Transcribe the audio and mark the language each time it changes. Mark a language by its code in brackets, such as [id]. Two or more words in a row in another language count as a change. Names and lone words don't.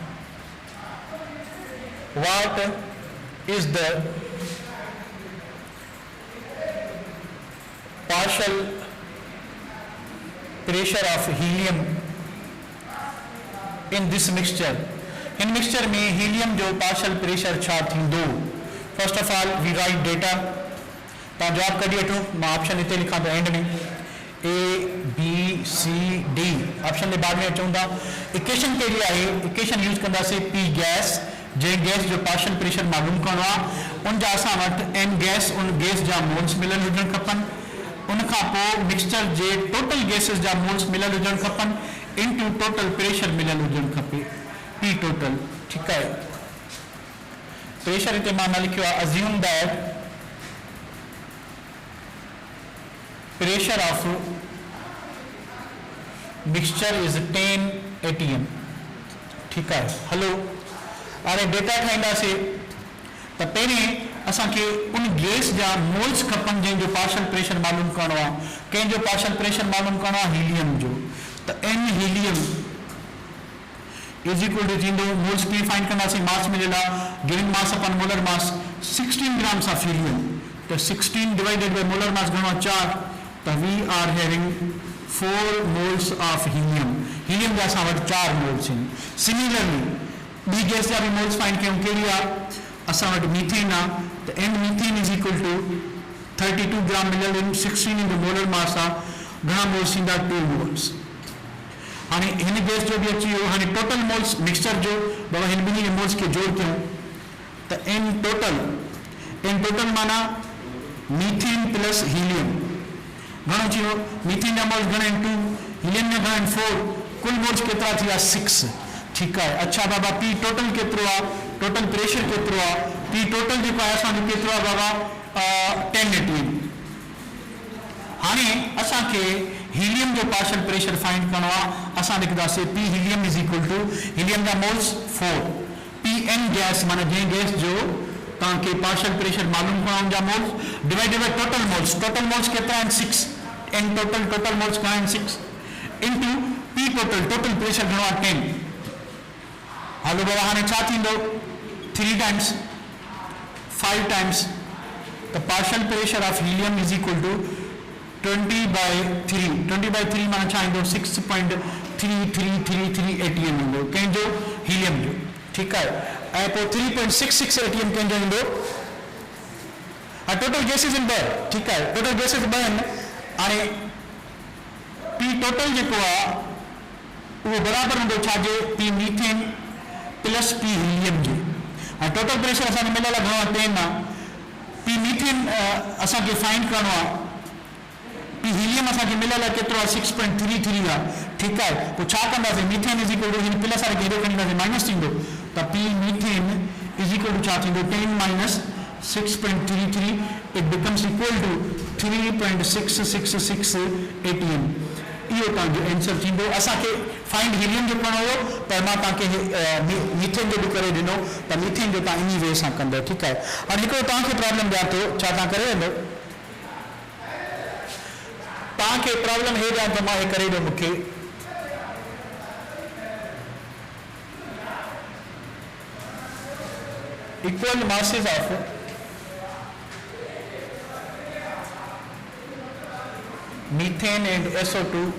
[en] What is the partial pressure of helium in this mixture? In mixture [sd] में helium जो [en] partial pressure [sd] छा थींदो? [en] First of all we write data [sd] तो जवाब कढी वठो मां ऑप्शन इते लिखां थो एंड में A B C D ऑप्शन में बाद में अचूं था। इक्वेशन कहिड़ी आहे [en] equation use [sd] कंदासीं P गैस जे गैस जो [en] partial pressure [sd] मालूम करणो आहे उन जा असां वटि n गैस उन गैस जा मोल्स मिलियल हुजणु खपनि उन खां पोइ मिक्सचर जे [en] total gases [sd] जा मोल्स मिलियल हुजणु खपनि [en] into total pressure [sd] मिलियल हुजणु खपे P टोटल ठीकु आहे। प्रेशर हिते मां न लिखियो आहे [en] assume that pressure of mixture is 10 atm [sd] ठीकु आहे। हलो हाणे डेटा ठाहींदासीं त पहिरें असांखे उन गैस जा मोल्स खपनि जंहिंजो [en] partial pressure [sd] मालूम करणो आहे कंहिंजो [en] partial pressure [sd] मालूम करणो आहे हीलियम जो त n हीलियम [en] is equal to [sd] थींदो मोल्स कीअं फाइंड कंदासीं मास मिलियल आहे [en] given mass upon molar mass 16 grams of helium [sd] त 16 [en] divided by molar mass [sd] घणो आहे 4 त [en] we are having 4 moles of helium [sd] जा असां वटि 4 मोल्स आहिनि। [en] similarly B gas [sd] जा भी [en] moles find [sd] कयूं कहिड़ी आहे असां वटि मीथेन आहे त n मीथेन [en] is equal to 32 gram [sd] मिलियल इन 16 [en] into molar mass [sd] आहे घणा मोल्स ईंदा 2 मोल्स। हाणे हिन गैस जो भी अची वियो हाणे [en] total moles mixture [sd] जो बाबा हिन ॿिन्ही मोल्स खे जोड़ कयूं त n टोटल माना [en] methane plus helium [sd] घणो अची वियो मीथेन जा मोल्स घणा आहिनि 2 हीलियम जा घणा आहिनि 4 कुल मोल्स केतिरा थी विया 6 ठीकु आहे। अच्छा बाबा P टोटल केतिरो आहे [en] total pressure [sd] केतिरो आहे P टोटल जेको आहे असांजो केतिरो आहे बाबा 10 atm। हाणे असांखे हीलियम जो [en] partial pressure find [sd] करणो आहे असां लिखंदासीं [en] P helium is equal to helium [sd] जा मोल्स 4 Pn गैस माना जंहिं गैस जो तव्हांखे [en] partial pressure [sd] मालूम करणो जा मोल्स [en] divided by total moles [sd] केतिरा आहिनि 6 n [en] total moles [sd] घणा आहिनि 6 [en] into P total pressure [sd] घणो आहे 10। हलो बाबा हाणे छा थींदो [en] 3 times 5 times the partial pressure of helium is equal to 20/3 [sd] माना छा ईंदो 6.3333 atm ईंदो कंहिंजो हीलियम जो ठीकु आहे ऐं पोइ 3.66 atm कंहिंजो ईंदो [en] total gases [sd] इन 2 ठीकु आहे [en] total gases [sd] 2 आहिनि। हाणे P टोटल जेको आहे उहो बराबरि हूंदो छाजे [en] P methane plus P helium [sd] जो ऐं [en] total pressure [sd] असांखे मिलियल आहे घणो आहे 10 आहे P मीथेन असांखे फाइंड करणो आहे P हीलियम असांखे मिलियल आहे केतिरो आहे 6.33 आहे ठीकु आहे पोइ छा कंदासीं [en] methane is equal to [sd] हिन प्लस वारे खे हेॾो खणींदासीं माइनस थींदो त [en] P methane is equal to [sd] छा थींदो [en] 10 minus 6.33 it becomes equal to 3.666 atm. [sd] इहो तव्हांजो आंसर थींदो असांखे फाइंड हीलियम जो करणो हुयो पर मां तव्हांखे मीथेन जो बि करे ॾिनो त मीथेन जो तव्हां इन वे सां कंदो ठीकु आहे। हाणे हिकिड़ो तव्हांखे प्रॉब्लम ॾियां थो छा तव्हां करे वेंदो तव्हांखे प्रॉब्लम हे ॾियां त मां हे करे ॾियो मूंखे [en] equal masses of methane and SO2